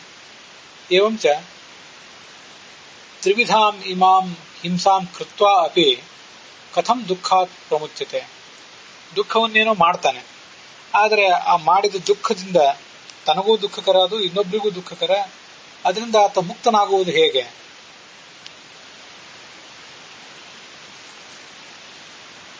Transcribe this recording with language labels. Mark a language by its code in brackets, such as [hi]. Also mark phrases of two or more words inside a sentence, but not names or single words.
[sa] ಏವಂ ಚ ತ್ರಿವಿಧಾಂ ಇಮಾಂ ಹಿಂಸಾಂ ಕೃತ್ವಾ ಅಪಿ ಕಥಂ ದುಃಖಾತ್ ಪ್ರಮುಚ್ಯತೆ. [kn] ದುಃಖವನ್ನೇನೋ ಮಾಡ್ತಾನೆ, ಆದರೆ ಆ ಮಾಡಿದ ದುಃಖದಿಂದ ತನಗೂ ದುಃಖಕರ, ಅದು ಇನ್ನೊಬ್ಬರಿಗೂ ದುಃಖಕರ. ಅದರಿಂದ ಆತ ಮುಕ್ತನಾಗುವುದು ಹೇಗೆ?